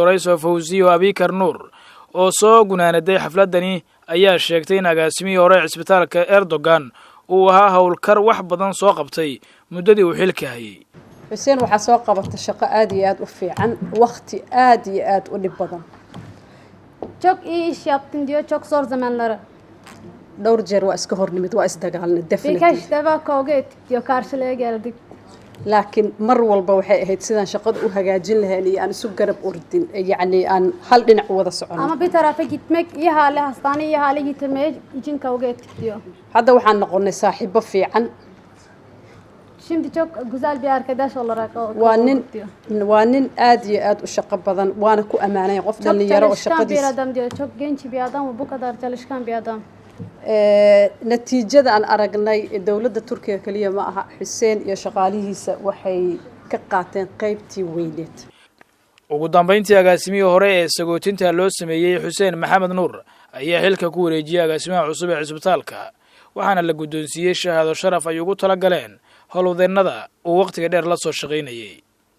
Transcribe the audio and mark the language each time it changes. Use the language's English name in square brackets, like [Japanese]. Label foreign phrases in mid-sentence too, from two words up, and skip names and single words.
[Somali] Fawziyo Abikar Nuur oo soo gunaanaday xafladani ayaa sheegtay in agaasimihii hore isbitaalka Erdogan uu ahaa howlkar wax badan soo qabtay muddadii uu xilka hayay. Xuseen waxa soo qabatay shaqo aad iyo aad u fiican waqti aad iyo aad u dhib badan. [Turkish] Çok iyi iş yaptın diyor çok zor zamanları. [Somali] Dhowr jeer waa iska hornimid waa isdagaalnay definitely. [Turkish] Birkaç defa kavga ettik diyor karşılığa geldik. [Somali] laakiin mar walba waxay ahayd sidaan shaqada u hagaajin lahayn iyo aan isu garab ordin yani aan hal dhinac wada socono. [Turkish] Ama bir tarafa gitmek iyi hale hastaneye iyi hale getirmeye için kavga ettik diyor. [Somali] Hadda waxaan noqonay saaxiibo fiican. [Turkish] Şimdi çok güzel bir arkadaş olarak [Somali] waa nin aad iyo aad u shaqo badan waana ku amaanay qof dhalinyaro oo shaqadiisa. [Turkish] Bir adam diyor çok genç bir adam ve bu kadar çalışkan bir adam. [Somali] natiijada aan aragnay dawladda Turkiga kaliya ma aha Xuseen iyo shaqaalihiisa waxay ka qaateen qaybtii weyneed. ugu dambeyntii agaasimihii hore ee sagootinta loo sameeyay Xuseen Maxamed Nuur ayaa xilka ku wareejiyay agaasimaha cusub ee isbitaalka waxaana la guddoonsiiyay shahaado sharaf ay ugu tala galeen howlwadeennada uu waqtiga dheer la soo shaqaynayay.